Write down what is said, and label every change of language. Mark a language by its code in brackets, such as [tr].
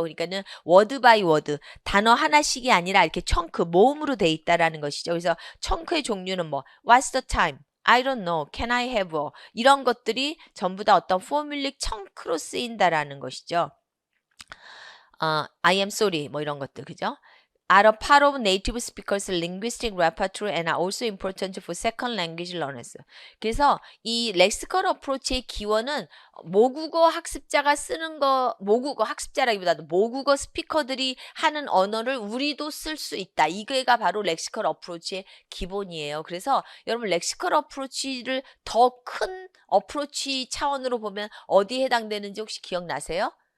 [ko] 그러니까는 워드 바이 워드, 단어 하나씩이 아니라 이렇게 청크, 모음으로 돼 있다라는 것이죠. 그래서 청크의 종류는 뭐 [en] What's the time? I don't know. Can I have a? [ko] 이런 것들이 전부 다 어떤 포뮬릭 청크로 쓰인다라는 것이죠. [en] I am sorry. [ko] 뭐 이런 것들, 그죠? [en] Are a part of native speakers' linguistic repertoire and are also important for second language learners. [ko] 그래서 이 렉시컬 어프로치의 기원은 모국어 학습자가 쓰는 모국어 학습자라기보다도 모국어 스피커들이 하는 언어를 우리도 쓸 수 있다. 이게가 바로 렉시컬 어프로치의 기본이에요. 그래서 여러분 렉시컬 어프로치를 더 큰 어프로치 차원으로 보면 어디에 해당되는지 혹시 기억나세요?